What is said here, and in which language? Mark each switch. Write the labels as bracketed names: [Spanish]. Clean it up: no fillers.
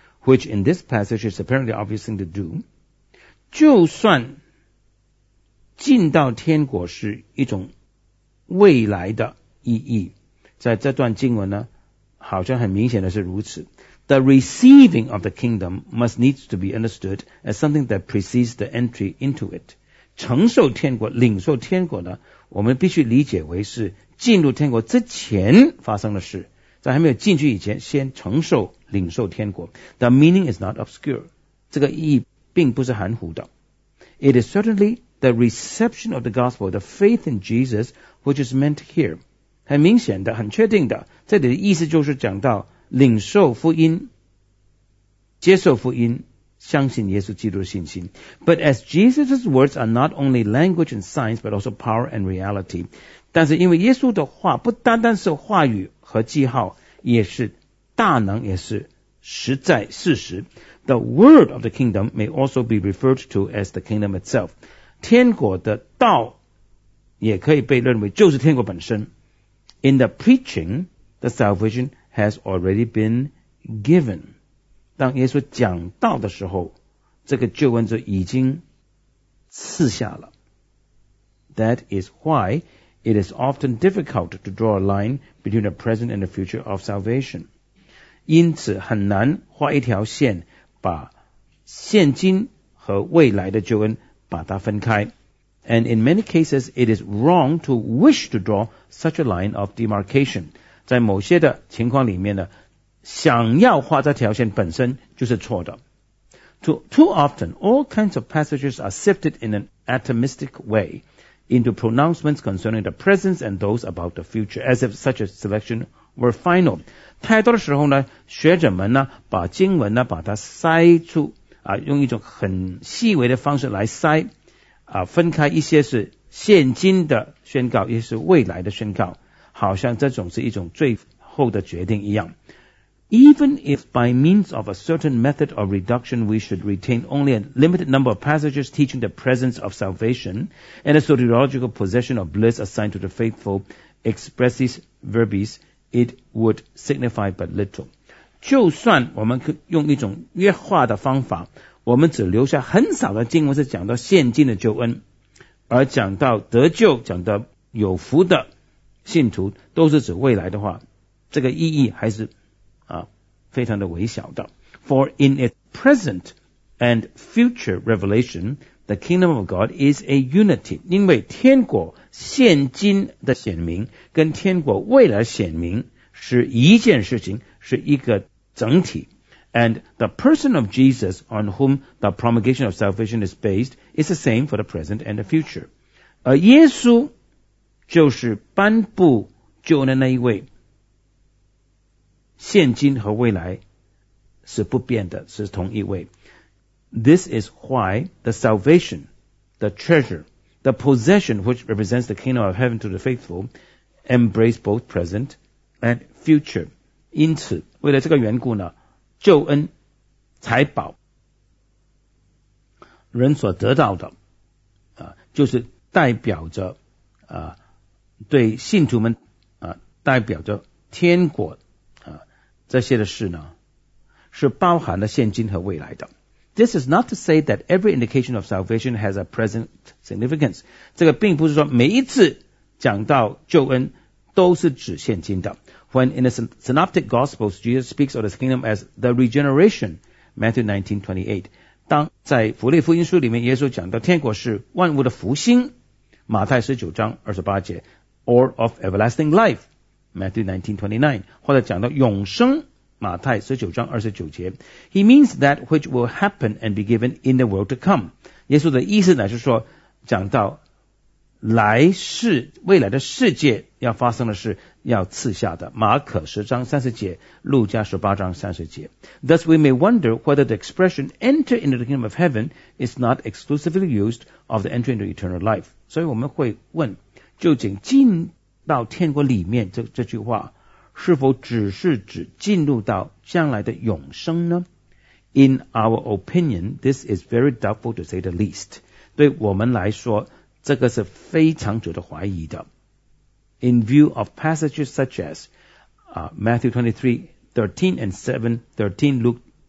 [English] which in this passage is apparently obvious thing to do, [Chinese] 就算进到天国是一种未来的意义，在这段经文呢，好像很明显的是如此。 [English] The receiving of the kingdom must needs to be understood as something that precedes the entry into it. [Chinese] 承受天国、领受天国呢，我们必须理解为是进入天国之前发生的事，在还没有进去以前，先承受、领受天国。 [English] The meaning is not obscure. [Chinese] 这个意义并不是含糊的。 [English] It is certainly the reception of the gospel, the faith in Jesus, which is meant here. [Chinese] 很明显的、很确定的，这里的意思就是讲到领受福音、接受福音、相信耶稣基督的信心。 [English] But as Jesus' words are not only language and signs, but also power and reality. [Chinese] 但是因为耶稣的话不单单是话语和记号，也是大能，也是实在事实。 [English] The word of the kingdom may also be referred to as the kingdom itself. [Chinese] 天国的道也可以被认为就是天国本身。 [English] In the preaching, the salvation has already been given. [Chinese] 当耶稣讲道的时候，这个救恩就已经赐下了。 [English] That is why it is often difficult to draw a line between the present and the future of salvation. [Chinese] 因此很难画一条线，把现今和未来的救恩把它分开。 [English] And in many cases, it is wrong to wish to draw such a line of demarcation. [Chinese] 在某些的情况里面呢，想要画这条线本身就是错的。 [English] Too often, all kinds of passages are sifted in an atomistic way into pronouncements concerning the present and those about the future, as if such a selection were final. [Chinese] 太多的时候呢，学者们呢，把经文呢，把它筛出，啊，用一种很细微的方式来筛。啊，分开一些是现今的宣告，一些是未来的宣告，好像这种是一种最后的决定一样。 [English] Even if by means of a certain method of reduction we should retain only a limited number of passages teaching the presence of salvation and a soteriological possession of bliss assigned to the faithful expressis verbis, it would signify but little. [Chinese] 就算我们可用一种约化的方法，我们只留下很少的经文是讲到现今的救恩，而讲到得救、讲到有福的信徒都是指未来的话，这个意义还是啊非常的微小的。 [English] For in its present and future revelation, the kingdom of God is a unity. [Chinese] 因为天国现今的显明跟天国未来显明是一件事情，是一个整体。 [English] And the person of Jesus on whom the promulgation of salvation is based is the same for the present and the future. [Chinese] 而耶稣就是颁布救恩的那一位，现今和未来是不变的，是同一位。 [English] This is why the salvation, the treasure, the possession which represents the kingdom of heaven to the faithful embrace both present and future. [Chinese] 因此，为了这个缘故呢，救恩、财宝、人所得到的，就是代表着对信徒们代表着天国这些的事呢，是包含了现今和未来的。 [English] This is not to say that every indication of salvation has a present significance. [Chinese] 这个并不是说每一次讲到救恩都是指现今的。 [English] When in the Synoptic Gospels, Jesus speaks of the kingdom as the regeneration, Matthew 19:28. [Chinese] 当在福利福音书里面，耶稣讲到天国是万物的复兴，马太19:28, [English] or of everlasting life, Matthew 19:29, [Chinese] 或者讲到永生，马太19:29. [English] He means that which will happen and be given in the world to come. [Chinese] 耶稣的意思乃是说，讲到来世未来的世界要发生的事要赐下的，马可10:30，路加18:30。 [English] Thus we may wonder whether the expression enter into the kingdom of heaven is not exclusively used of the entry into eternal life. [Chinese] 所以我们会问，究竟进到天国里面 这句话是否只是指进入到将来的永生呢？ [English] In our opinion, this is very doubtful to say the least. [Chinese] 对我们来说，这个是非常值得怀疑的。 [English] In view of passages such as Matthew 23:13 and 7:13, Luke